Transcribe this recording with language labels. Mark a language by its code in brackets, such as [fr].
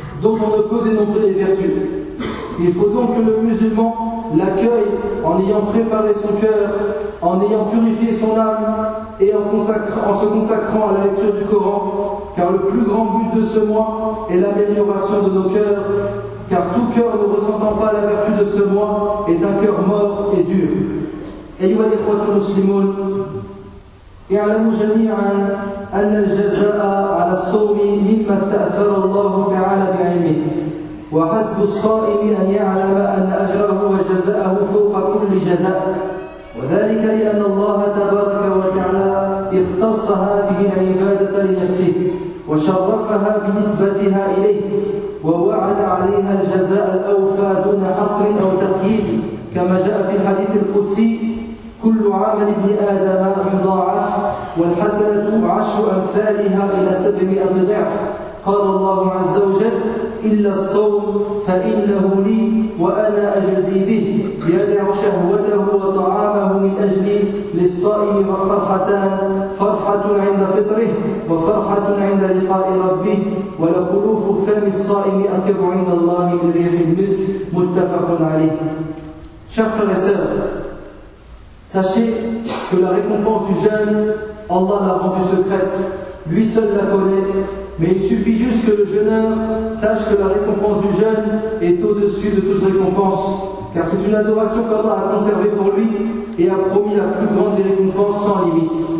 [fr] dont on ne peut dénombrer les vertus. Il faut donc que le musulman l'accueille en ayant préparé son cœur, en ayant purifié son âme et en se consacrant à la lecture du Coran, car le plus grand but de ce mois est l'amélioration de nos cœurs, car tout cœur ne ressentant pas la vertu de ce mois est un cœur mort et dur. [ar] أيها الإخوة المسلمون، اعلموا جميعا أن الجزاء على الصوم مما استأثر الله تعالى بعلمه، وحسب الصائم أن يعلم أن أجره وجزاءه فوق كل جزاء، وذلك لأن الله تبارك وتعالى اختص هذه العبادة لنفسه، وشرفها بنسبتها إليه، ووعد عليها الجزاء الأوفى دون حصر أو تقييد، كما جاء في الحديث القدسي: كل عمل ابن آدم يضاعف والحسنة عشر أمثالها إلى 700 ضعف. قال الله عز وجل: إلا الصوم فإنه لي وأنا أجزي به، يدع شهوته وطعامه من أجلي. للصائم فرحتان: فرحة عند فطره وفرحة عند لقاء ربه، ولخلوف فم الصائم أطيب عند الله من ريح المسك. متفق عليه. شفق رسالة. [fr] Sachez que la récompense du jeûne, Allah l'a rendue secrète, lui seul la connaît, mais il suffit juste que le jeûneur sache que la récompense du jeûne est au-dessus de toute récompense, car c'est une adoration qu'Allah a conservée pour lui et a promis la plus grande des récompenses sans limite.